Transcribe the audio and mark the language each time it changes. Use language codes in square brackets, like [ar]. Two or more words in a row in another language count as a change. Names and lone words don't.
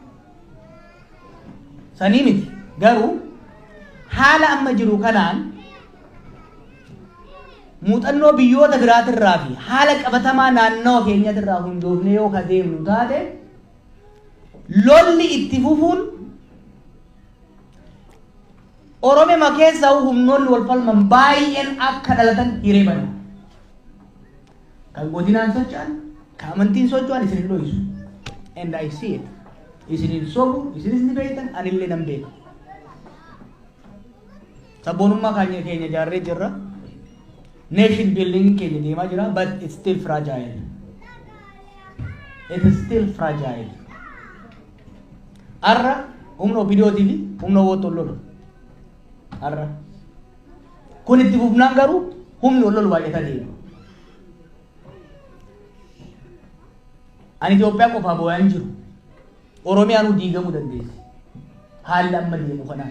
[om] Sanii miti garuu haala amma jiru kanaan muuxannoo biyyoota biraatirraa fi haala qabatamaa naannawa keenyatirraa hundoofnee yoo ka deemnu taate lolli itti fufuun Oromiyaa keessaa humnoonni wal falman baay'een akka dhalatan hiree bana. Kan godinaan socho'an, kan amantiin socho'an isin hin dho'isu. [en] And I see it. [om] Isin hin sobu, isinis ni beektan, anillee nan beeka. Sabboonummaa keenya ijaarree jirra. [en] Nation building [om] keenya deemaa jira, [en] but it's still fragile. It is still fragile. [om] Arra humna OPDOtii fi humna wottoon lolu. Arra. Kun itti fufnaan garuu humni wal lolu baay'ataa deema. Ani Itoophiyaa qofaa boo'aan jiru. Oromiyaan diigamuu dandeessi. Haalli amma deemu kanaan.